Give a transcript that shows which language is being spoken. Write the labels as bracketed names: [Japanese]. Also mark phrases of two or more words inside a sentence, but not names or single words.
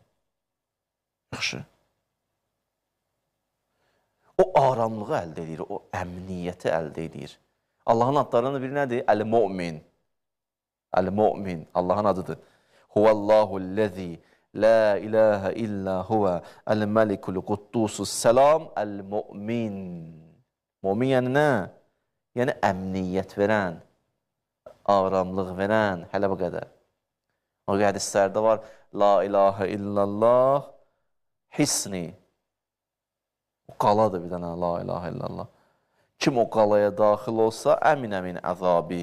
[Azerbaijani] Yaxşı. O aramlığı əldə edir, o əmniyyəti əldə edir. Allahın adlarının biri nədir? Əl-Mu'min. Əl-Mu'min, Allahın adıdır. [Arabic] هو الله الذي لا إله إلا هو الملك القدوس السلام المؤمن. [Azerbaijani] Mu'min yəni nə? Yəni əmniyyət verən, aramlıq verən, hələ bu qədər. O hədislərdə var, [Arabic] لا إله إلا الله حصني. [Azerbaijani] O qaladır bir dənə, [Arabic] لا إله إلا الله. [Azerbaijani] Kim o qalaya daxil olsa, əmin-əmin əzabi.